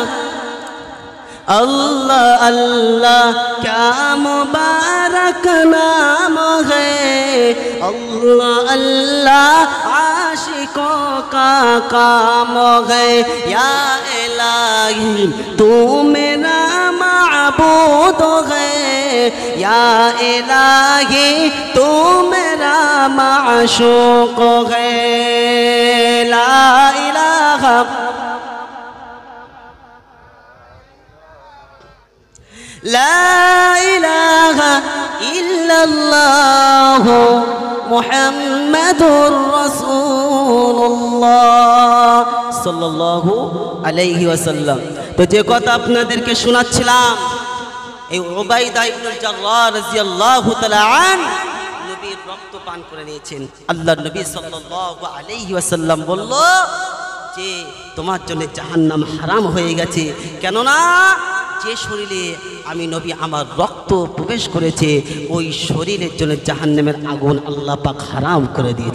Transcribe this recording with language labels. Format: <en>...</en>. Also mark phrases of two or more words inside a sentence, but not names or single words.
<ur>اللہ اللہ کیا مبارک نام ہے اللہ اللہ عاشقوں کا کام ہے یا الہی تو میرا معبود ہے یا الہی تو میرا معشوق ہے لا الہ</ur> <ar>لا الہ الا اللہ محمد رسول اللہ صلى الله عليه وسلم.</ar> <bn>তো যে কথা আপনাদেরকে শোনাচ্ছিলাম এই উবাইদা ইবনুল জাররাহ রাদিয়াল্লাহু তাআলা আনহু নবীর রক্ত পান করে নিয়েছেন। আল্লাহর নবী সাল্লাল্লাহু আলাইহি ওয়াসাল্লাম বলল যে তোমার জন্য জাহান্নাম হারাম হয়ে গেছে, কেননা যে শরীরে আমি নবী আমার রক্ত প্রবেশ করেছে ওই শরীরের জন্য জাহান্নামের আগুন আল্লাহ পাক হারাম করে দিয়েছে।</bn>